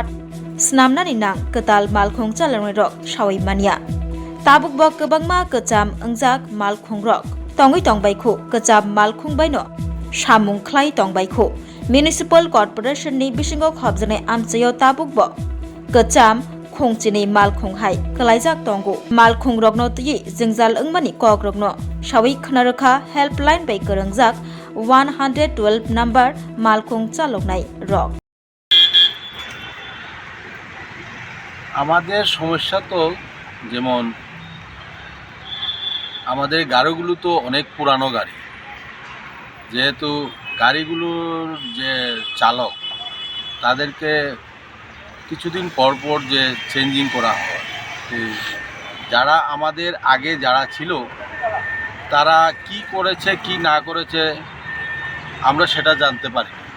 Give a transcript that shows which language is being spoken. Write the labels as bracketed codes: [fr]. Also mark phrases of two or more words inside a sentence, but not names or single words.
[trp] snamnani nang ketal malkhung chalungnai rok shawaimania tabukbo kwbangma kcham ongjak malkhung rok tongui tongbaikhu kcham malkhung baino samung khlai tongbaikhu Municipal Corporation ni bisingo khobjnai amchayo tabukbo kcham khongchini malkhung hai kalaijak tongo malkhung rokno tui jingjal wngmani kok rokno sawi khnarakha helpline bai korongjak 112 number malkhung chaloknai rok [bn] আমাদের সমস্যা তো যেমন আমাদের গাড়িগুলো তো অনেক পুরানো গাড়ি, যেহেতু গাড়িগুলোর যে চালক তাদেরকে কিছুদিন পর পর যে চেঞ্জিং করা হয়, তো যারা আমাদের আগে যারা ছিল তারা কি করেছে কি না করেছে আমরা সেটা জানতে পারি,